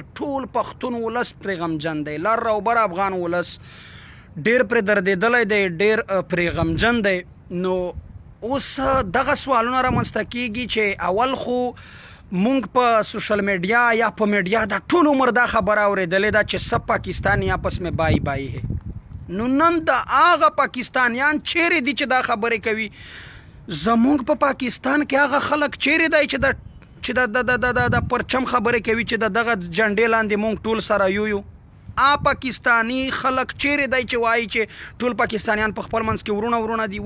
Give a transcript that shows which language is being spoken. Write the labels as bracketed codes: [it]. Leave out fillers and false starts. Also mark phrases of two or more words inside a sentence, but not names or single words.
[ps] ټول پښتون ولس پرې غمجن دی، لر او بر افغان ولس ډیر پرې دردېدلی دی، ډیر پرې غمجن دی. نو اوس دغه سوالونه رامنځته کیږي چې اول خو مونږ په [en] social media [ps] یا په میډیا د ټول عمر دا خبره اورېدلې ده چې [ur] سب پاکستانی آپس میں بائی بائی ہے. [ps] نو نن د هغه پاکستانیان چیرې دي چې دا خبرې کوي؟ زمونږ په پاکستان کې هغه خلک چیرې دی چې د پرچم خبرې کوي چې دغه جنډې لاندې مونږ ټول سره یو پاکستانی خلک چیرې دی چې وایي چې ټول پاکستانیان په خپل منځ کې ورونه دي؟